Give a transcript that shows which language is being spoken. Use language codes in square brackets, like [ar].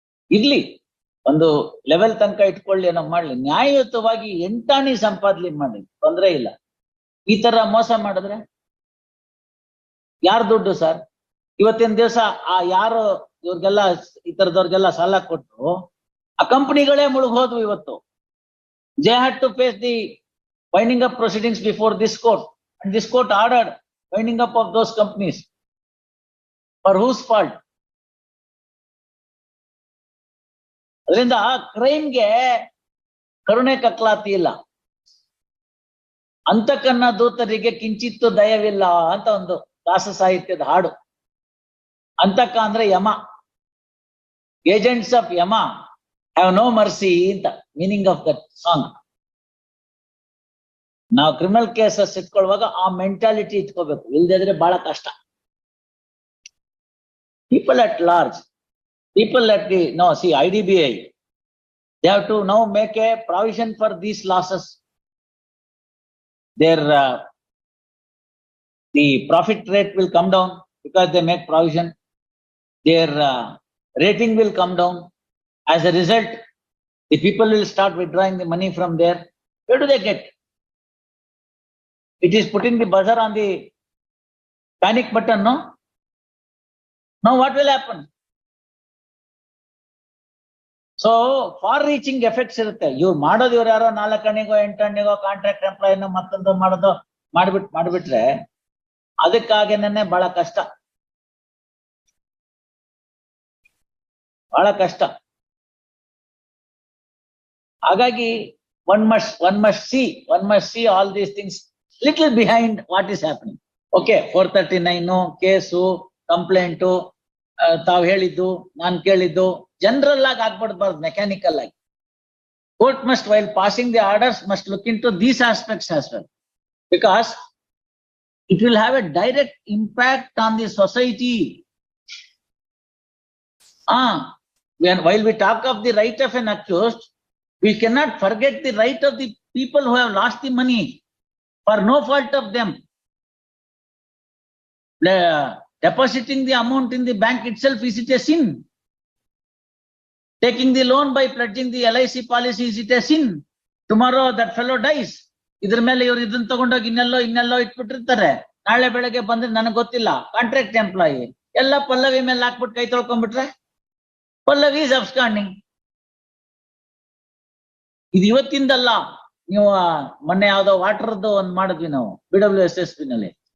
[kn] ಇರ್ಲಿ, ಒಂದು ಲೆವೆಲ್ ತನಕ ಇಟ್ಕೊಳ್ಳಿ, ಏನೋ ಮಾಡ್ಲಿ, ನ್ಯಾಯಯುತವಾಗಿ ಎಂಟಾಣಿ ಸಂಪಾದನೆ ಮಾಡಿ ತೊಂದ್ರೆ ಇಲ್ಲ. ಈ ತರ ಮೋಸ ಮಾಡಿದ್ರೆ ಯಾರ್ ದುಡ್ಡು ಸರ್? ಇವತ್ತಿನ ದಿವಸ ಆ ಯಾರು ಇವ್ರಿಗೆಲ್ಲ ಈ ತರದವ್ರಿಗೆಲ್ಲ ಸಾಲ ಕೊಟ್ಟು ಆ ಕಂಪನಿಗಳೇ ಮುಳುಗೋದ್ವು ಇವತ್ತು. [en] They had to face the winding up proceedings before this court, and this court ordered winding up of those companies. For whose fault? [kn] ಅದರಿಂದ ಕ್ರೈಮ್ಗೆ ಕರುಣೆ ಕಕ್ಲಾತಿ ಇಲ್ಲ. ಅಂತಕನ್ನ ದೂತರಿಗೆ ಕಿಂಚಿತ್ತು ದಯವಿಲ್ಲ ಅಂತ ಒಂದು ದಾಸ ಸಾಹಿತ್ಯದ ಹಾಡು. ಅಂತಕ ಅಂದ್ರೆ ಯಮ. [en] Agents of Yama have no mercy ಅಂತ meaning of that song. [kn] ನಾವು ಕ್ರಿಮಿನಲ್ ಕೇಸಸ್ ಇಟ್ಕೊಳ್ಳುವಾಗ ಆ ಮೆಂಟಾಲಿಟಿ ಇಟ್ಕೋಬೇಕು, ಇಲ್ದಿದ್ರೆ ಬಹಳ ಕಷ್ಟ. [en] People at large, people at the, no, see, IDBI, they have to now make a provision for these losses. Their, the profit rate will come down because they make provision. Their rating will come down. As a result, the people will start withdrawing the money from there. Where do they get? It is putting the buzzer on the panic button, no? Now what will happen? So far-reaching effects [kn] irutte. Iವ್ರು ಮಾಡೋದು ಇವ್ರು ಯಾರೋ 4 ಅಣಿಗೋ 8 ಅಣಿಗೋ contract ಎಂಪ್ಲಾಯಿನೋ ಮತ್ತೊಂದು ಮಾಡೋದು ಮಾಡ್ಬಿಟ್ರೆ ಅದಕ್ಕಾಗೇನೆ ಬಹಳ ಕಷ್ಟ, ಬಹಳ ಕಷ್ಟ. ಹಾಗಾಗಿ [en] one must see all these things little behind what is happening. [kn] Okay, 439 case, complaint, ತಾವು ಹೇಳಿದ್ದು ನಾನು ಕೇಳಿದ್ದು ಜನರಲ್ ಆಗಿ ಆಗ್ಬಿಡ್ಬಾರ್ದು, ಮೆಕ್ಯಾನಿಕಲ್ ಆಗಿ. [en] Court must, while passing the orders, must look into these aspects as well, because it will have a direct impact on the society. While we talk of the right of an accused, we cannot forget the right of the people who have lost the money for no fault of them. Depositing the amount in the bank itself, is it a sin? Taking the loan by pledging the LIC policy, is it a sin? Tomorrow that fellow dies. [kn] Idr mele iವರು ಇದನ್ನ ತಗೊಂಡೋಗಿ ಇನ್ನೆಲ್ಲೋ ಇಟ್ಬಿಟ್ಟಿರ್ತಾರೆ. ನಾಳೆ ಬೆಳಗ್ಗೆ ಬಂದ್ರೆ ನನಗೆ ಗೊತ್ತಿಲ್ಲ, contract employee ಎಲ್ಲ ಪಲ್ಲವಿ ಮೇಲೆ ಹಾಕ್ಬಿಟ್ಟು ಕೈ ತೊಳ್ಕೊಂಡ್ಬಿಟ್ರೆ ಪಲ್ಲವಿ [en] Is absconding. [kn] ಇದು ಇವತ್ತಿಂದಲ್ಲ. ನೀವು ಮೊನ್ನೆ ಯಾವ್ದೋ ವಾಟರ್ದು ಒಂದ್ ಮಾಡಿದ್ವಿ ನಾವು BWSSB ನಲ್ಲಿ.